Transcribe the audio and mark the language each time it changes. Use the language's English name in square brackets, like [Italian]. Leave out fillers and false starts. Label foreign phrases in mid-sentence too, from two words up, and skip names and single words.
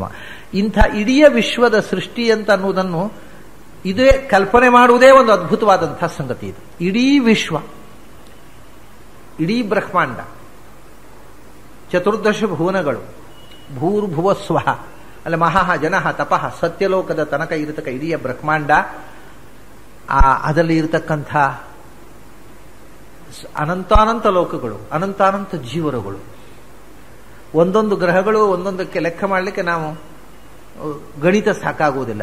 [Kannada] ಇಂಥ ಇಡೀ ವಿಶ್ವದ ಸೃಷ್ಟಿ ಅಂತ ಅನ್ನುವುದನ್ನು ಇದೇ ಕಲ್ಪನೆ ಮಾಡುವುದೇ ಒಂದು ಅದ್ಭುತವಾದಂತಹ ಸಂಗತಿ. ಇದು ಇಡೀ ವಿಶ್ವ, ಇಡೀ ಬ್ರಹ್ಮಾಂಡ, ಚತುರ್ದಶ ಭುವನಗಳು, ಭೂರ್ಭುವ ಸ್ವಃ, ಅಲ್ಲ ಮಹಃ ಜನಃ ತಪಃ, ಸತ್ಯಲೋಕದ ತನಕ ಇರತಕ್ಕ ಇಡೀ ಬ್ರಹ್ಮಾಂಡ, ಅದರಲ್ಲಿ ಇರತಕ್ಕಂಥ ಅನಂತಾನಂತ ಲೋಕಗಳು, ಅನಂತಾನಂತ ಜೀವರುಗಳು, ಒಂದೊಂದು ಗ್ರಹಗಳು ಒಂದೊಂದಕ್ಕೆ ಲೆಕ್ಕ ಮಾಡಲಿಕ್ಕೆ ನಾವು ಗಣಿತ ಸಾಕಾಗುವುದಿಲ್ಲ.